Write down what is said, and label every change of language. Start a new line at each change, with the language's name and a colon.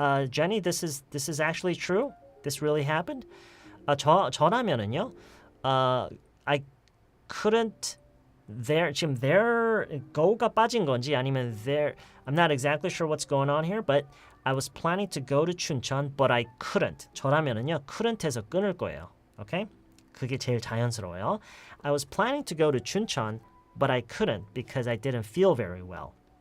English: Jenny, this is actually true? This really happened?
Korean: 저라면은요,
English: I couldn't 지금 there go가
Korean: 빠진 건지 아니면
English: there, I'm not exactly sure what's going on here, but I was planning to go to 춘천, but I couldn't.
Korean: 저라면은요, couldn't에서 끊을 거예요.
English: Okay?
Korean: 그게 제일 자연스러워요.
English: I was planning to go to 춘천, but I couldn't because I didn't feel very well.